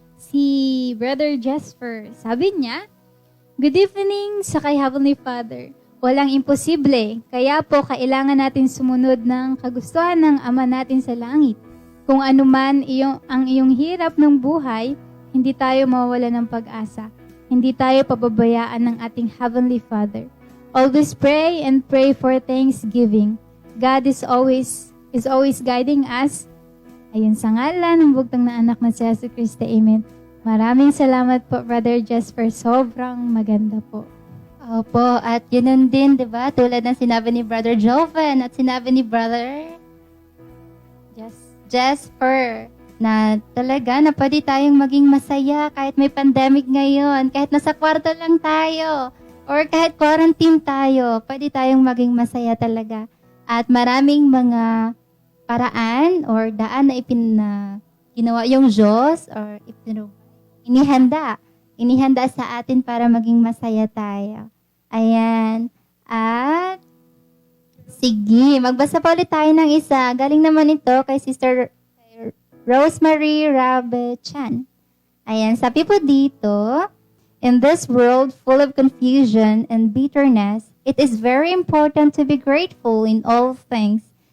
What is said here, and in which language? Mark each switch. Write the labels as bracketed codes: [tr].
[tl] Si Brother Jesper, sabi niya, [en] "Good evening [tl] sa kay Heavenly Father. Walang imposible, kaya po kailangan natin sumunod ng kagustuhan ng Ama natin sa langit. Kung ano man ang iyong hirap ng buhay, hindi tayo mawawala ng pag-asa. Hindi tayo pababayaan ng ating Heavenly Father. [en] Always pray and pray for thanksgiving. God is always guiding us." [tl] Ayun, sa ngalan ng bugtong na anak na si Jesus Cristo. Amen. Maraming salamat po, Brother Jesper. Sobrang maganda po. Opo, at yun din, di ba? Tulad ng sinabi ni Brother Joven at sinabi ni Brother Jesper, na talaga na pwede tayong maging masaya kahit may pandemic ngayon, kahit nasa kwarto lang tayo, or kahit quarantine tayo, pwede tayong maging masaya talaga. At maraming mga paraan or daan na ginawa yung Diyos or inihanda sa atin para maging masaya tayo. Ayan. At sige, magbasa pa ulit tayo ng isa. Galing naman ito kay Sister Rosemary Rabechan. Ayan, sabi po dito, [en] "In this world full of confusion and bitterness, it is very important to be grateful in all things.